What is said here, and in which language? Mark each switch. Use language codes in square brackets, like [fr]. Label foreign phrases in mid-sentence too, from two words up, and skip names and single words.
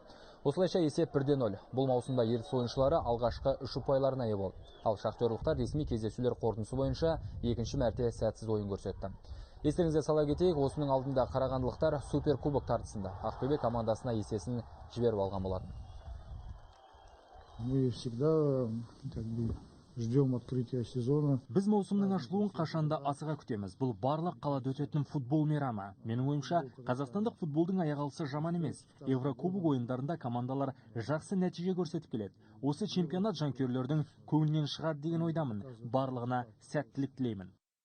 [kk] Осылайша есеп 1-0. Бұл маусымда Ертіс ойыншылары алғашқы 3 ұпайларына ие болды. Ал шахтерлықтар ресми кездесулер қорытындысы бойынша екінші мәрте сәтсіз ойын көрсетті. Естеріңізге сала кетейік, осының алдында қарағандылықтар суперкубок тартысында Ақтөбе командасына есесін жіберіп алған болатын. [ru] Мы всегда ждем открытия сезона. [kk] Біз маусымның ашылуын қашанда асыға күтеміз. Бұл барлық қалада өтетін футбол мейрамы. Менің ойымша, қазақстандық футболдың аяқ алысы жаман емес. Еврокубок ойындарында командалар жақсы нәтиже көрсетіп келеді. Осы чемпионат жанкүйерлердің көңілінен шығады деген ойдамын. Барлығына сәттілік тілеймін.